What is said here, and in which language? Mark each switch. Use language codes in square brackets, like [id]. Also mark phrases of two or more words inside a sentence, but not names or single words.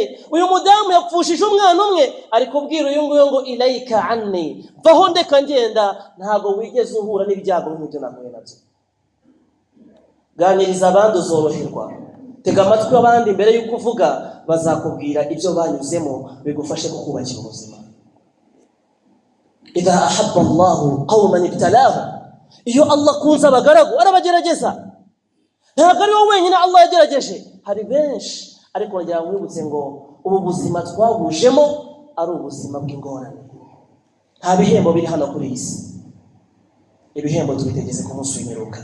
[rw] Uyu mudamu yapfushije umwana umwe, ari kubwira uyu nguyu ngo [ar] إليك عني, [rw] vaho ndeka ngenda, ntabwo wigeze uhura n'ibyago nk'ibyo nahuye nabyo. Ganiriza abandi uzoroherwa, tega amatwi abandi mbere y'uko uvuga, bazakubwira ibyo banyuzemo bigufashe kukubakira ubuzima. [ar] إذا أحب الله قوما ابتلاه, [rw] iyo Allah kunze abagaragu arabagerageza. Ntabwo ari wowe wenyine Allah yagerageje, hari benshi. Ariko ngira ngo wibutse ngo ubu buzima twabujemo ari ubuzima bw'ingorane. Nta bihembo biri hano kuri isi, ibihembo tubitegeze ku munsi w'imperuka.